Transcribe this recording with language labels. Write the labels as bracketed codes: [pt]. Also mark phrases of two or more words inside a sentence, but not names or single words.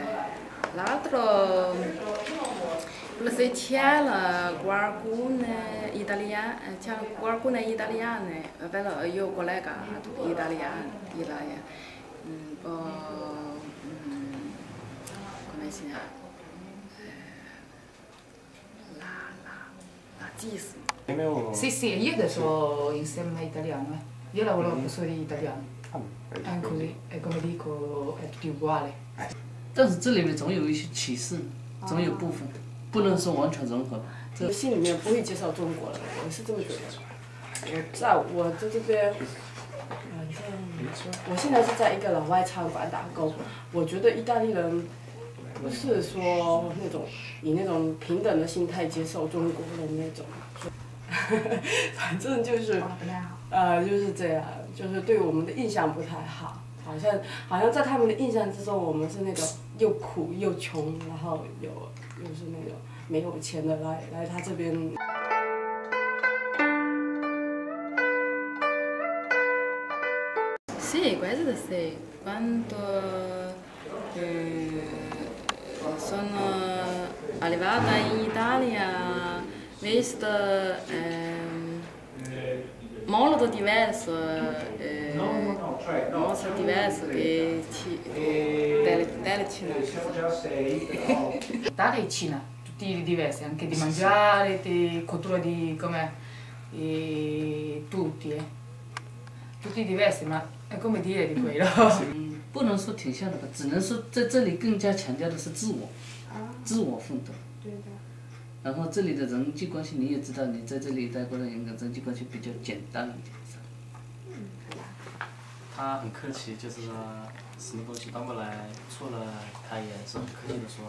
[it] L'altro, se c'è qualcuno italiano, però io collega tutti italiani, un po' come si chiama? Razzismo. Sì, io adesso insegno italiano. Io lavoro con professori italiani. È così, e come dico, è tutti uguali. [zh] 但是这里面总有一些歧视，总有部分，不能说完全融合。我心里面不会介绍中国人，我是这么觉得。我在这边，我现在是在一个老外餐馆打工。我觉得意大利人不是说那种以那种平等的心态接受中国人那种，反正就是就是这样，就是对我们的印象不太好。好像在他们的印象之中，我们是那种又苦又穷，然后又是那种没有钱的来他这边。 [it] Sì, questo sì. Quando sono arrivata in Italia, visto molto diverso che della Cina. Italia e Cina, tutti diversi, anche di mangiare, di cultura di come tutti, tutti diversi, ma è come dire di quello. [zh] 不能说挺像的吧，只能说在这里更加强调的是自我，自我奋斗。对的。然后这里的人际关系你也知道，你在这里待过的人际关系比较简单一点。他很客气，就是说什么东西端过来错了，他也是很客气的说。